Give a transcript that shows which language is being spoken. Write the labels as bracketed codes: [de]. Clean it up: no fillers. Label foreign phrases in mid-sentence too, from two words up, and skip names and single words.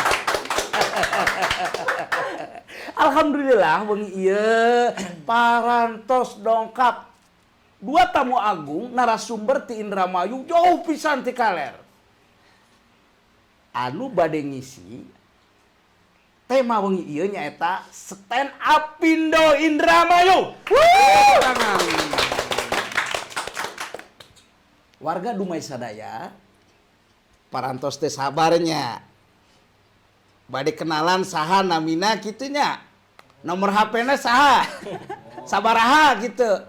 [su] Alhamdulillah wengi ieu parantos dongkap dua tamu agung narasumber ti Indramayu jauh pisan ti kaler. Anu bade ngisi tema wengi ieu nyaeta stand up Pindo Indramayu. Warga Dumai Sadaya parantos teh sabarnya. Bade kenalan saha namina kitunya. Nomor HP-na saha? Sabaraha gitu.